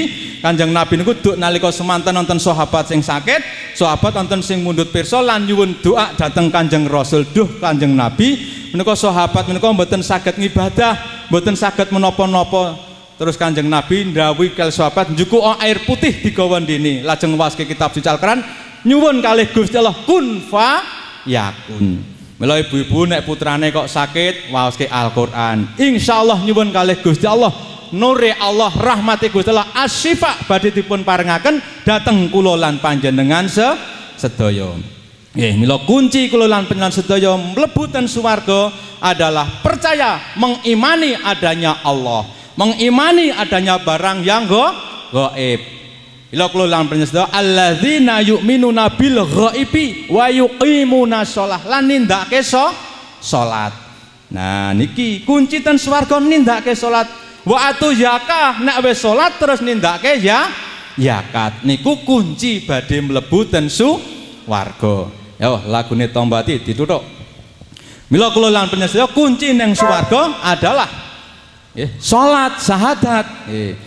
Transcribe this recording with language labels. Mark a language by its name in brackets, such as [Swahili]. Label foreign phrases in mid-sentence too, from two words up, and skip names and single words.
[Javanese] Kanjeng Nabi niku duk nalika semanten wonten sahabat sing sakit, sahabat wonten sing mundhut pirsa lan nyuwun doa dhateng Kanjeng Rasul. Duh Kanjeng Nabi, menika sahabat menika mboten saged ngibadah, mboten saged menapa-napa. Terus Kanjeng Nabi ndhawuhi kali sahabat njuku [Indonesian] air putih [Javanese] digawa ndene. Lajeng waoske kitab suci Al-Qur'an nyuwun kalih Gusti Allah [Arabic] كن فيكون. [Javanese] Mila ibu-ibu nek putrane kok sakit waoske Al-Qur'an. Insyaallah nyuwun kalih Gusti Allah, nure Allah, rahmati Gusti Allah asyifa badhe dipun parengaken dhateng kula lan panjenengan sedaya. Nggih, mila kunci kula lan panjenengan sedaya mlebu ten swarga [Indonesian] adalah percaya mengimani adanya Allah, mengimani adanya barang yang gaib. [Javanese] Ila kula lan panjenengan sedaya [Arabic] الذين يؤمنون بالغيب ويقيمون الصلاة [Javanese] lan nindakake salat. Nah niki kunci ten swarga nindakake salat. [Arabic] وآتوا الزكاة [Javanese] nek wis salat terus nindakake zakat. Niku kunci badhe mlebu ten swarga. Ya lagune Tombati dituthuk. Mila kula lan panjenengan sedaya kunci ning swarga adalah salat syahadat.